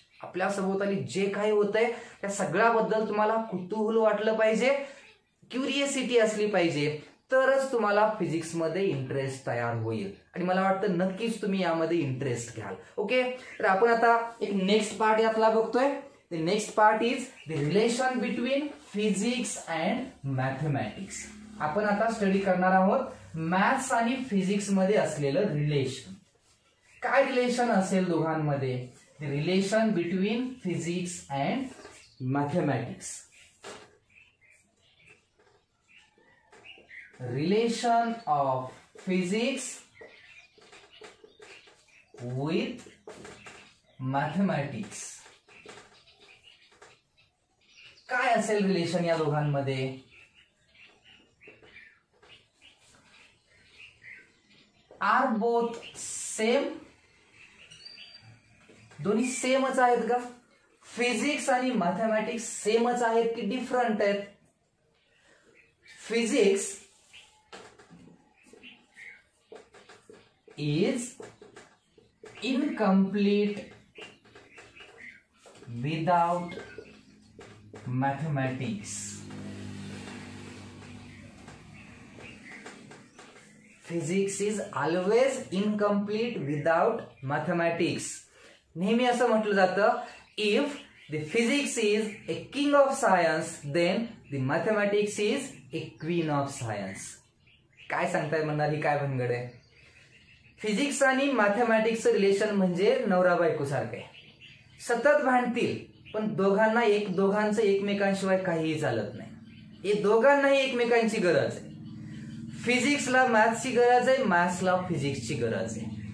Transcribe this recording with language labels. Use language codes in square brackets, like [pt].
[mr] आपल्या सभोवताली जे काही होतंय त्या सगळ्याबद्दल तुम्हाला कुतूहल वाटलं पाहिजे, क्युरियोसिटी असली पाहिजे, तरच तुम्हाला फिजिक्समध्ये इंटरेस्ट तयार होईल. आणि मला वाटतं नक्कीच तुम्ही यामध्ये इंटरेस्ट घ्याल. ओके, तर आपण आता एक नेक्स्ट पार्ट यातला बघतोय. [en] The next part is the relation between physics and mathematics. [mr] आपण आता स्टडी करणार आहोत मॅथ्स आणि फिजिक्स मध्ये असलेलं रिलेशन. काय रिलेशन असेल दोघांमध्ये, [en] the relation between physics and mathematics. Relation of physics with mathematics. [mr] काय असेल रिलेशन या दोघांमध्ये? [en] are both same, [mr] दोन्ही सेमच आहेत का? फिजिक्स आणि मॅथमॅटिक्स सेमच आहेत की डिफरंट आहेत? [en] Physics is incomplete without mathematics. Physics is always incomplete without mathematics. [mr] नेहमी असं म्हटलं जातं, [en] if the physics is a king of science, then the mathematics is a queen of science. [mr] काय सांगताय म्हणणार, ही काय भानगड आहे? फिजिक्स आणि मॅथमॅटिक्सचं रिलेशन म्हणजे नवरा बायको सारखं आहे. सतत भांडतील पण दोघांचं एकमेकांशिवाय काहीही चालत नाही. हे दोघांनाही एकमेकांची गरज आहे. फिजिक्सला मॅथ्सची गरज आहे, मॅथ्सला फिजिक्सची गरज आहे.